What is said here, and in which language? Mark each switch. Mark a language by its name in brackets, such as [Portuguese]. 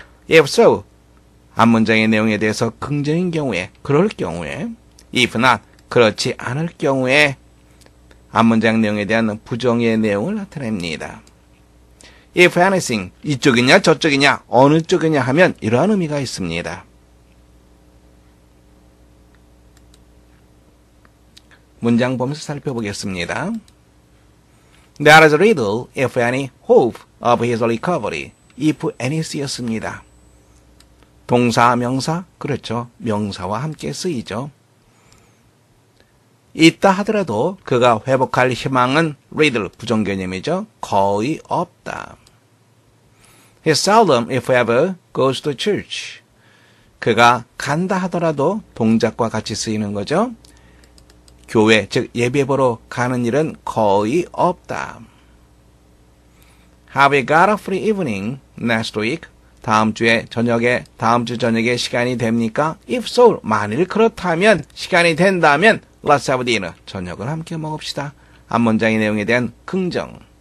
[Korean] if so, 앞문장의 내용에 대해서 긍정인 경우에, 그럴 경우에, if not, 그렇지 않을 경우에 앞문장 내용에 대한 부정의 내용을 나타냅니다. if anything, 이쪽이냐 저쪽이냐 어느 쪽이냐 하면 이러한 의미가 있습니다. 문장 보면서 살펴보겠습니다. [English] There is little, if any, hope of his recovery. [Korean] if any 쓰였습니다. 동사, 명사, 그렇죠. 명사와 함께 쓰이죠. 있다 하더라도 그가 회복할 희망은 little, 부정개념이죠. 거의 없다. [English] He seldom, if ever, goes to church. [Korean] 그가 간다 하더라도 동작과 같이 쓰이는 거죠. 교회, 즉 예배 보러 가는 일은 거의 없다. [English] Have you got a free evening next week? [Korean] 다음 주 저녁에 시간이 됩니까? [English] If so, [Korean] 만일 그렇다면, 시간이 된다면 [English] Let's have dinner. [Korean] 저녁을 함께 먹읍시다. 앞문장의 내용에 대한 긍정.